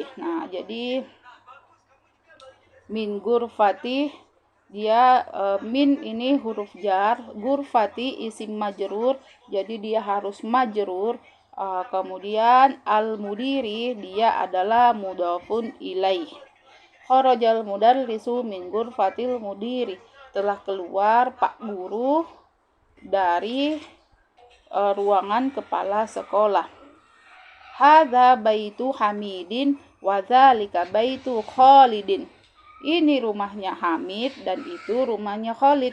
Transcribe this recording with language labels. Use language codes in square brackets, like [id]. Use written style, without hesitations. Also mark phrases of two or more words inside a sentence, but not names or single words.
[id] Nah, jadi [ar] من غرفة [id] dia min ini huruf jar, ghurfati isim majrur, jadi dia harus majrur. Kemudian al-mudiri dia adalah [ar] مضاف إليه. خرج المدرس من غرفة المدير, [id] telah keluar Pak Guru dari ruangan kepala sekolah. [ar] هذا بيت حامد وذلك بيت خالد. [id] Ini rumahnya Hamid dan itu rumahnya Khalid.